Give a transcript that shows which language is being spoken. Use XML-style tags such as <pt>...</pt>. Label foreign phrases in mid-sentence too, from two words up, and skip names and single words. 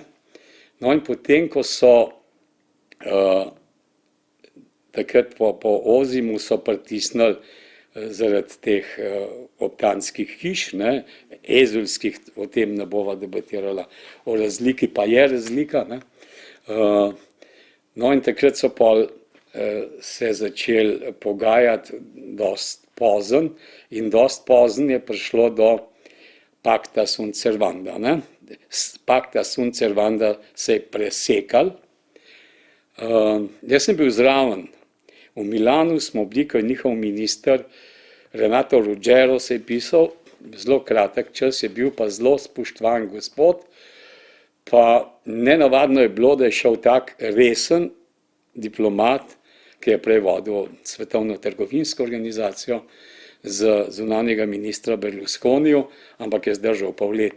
<sl>No in potem, ko so takrat po Ozimu so pritisnili zaradi teh optanskih hiš, ne, ezuljskih, o tem ne bova debatirala, o razliki pa je razlika. Ne. No in takrat so pol se začeli pogajati dost pozen in dost pozen je prišlo do</sl> <la>Pacta sunt servanda.</la> <sl>Ne.</sl> <la>Pacta sunt servanda</la> <sl>se je presekal. Jaz sem bil zraven. V Milanu smo bili, ko je njihov minister Renato Ruggiero se je pisal, zelo kratek čas je bil, pa zelo spoštovan gospod, pa nenavadno je bilo, da je šel tak resen diplomat, ki je prej vodil Svetovno trgovinsko organizacijo z zunanjega ministra Berlusconiju, ampak je zdržal pol leta.</sl>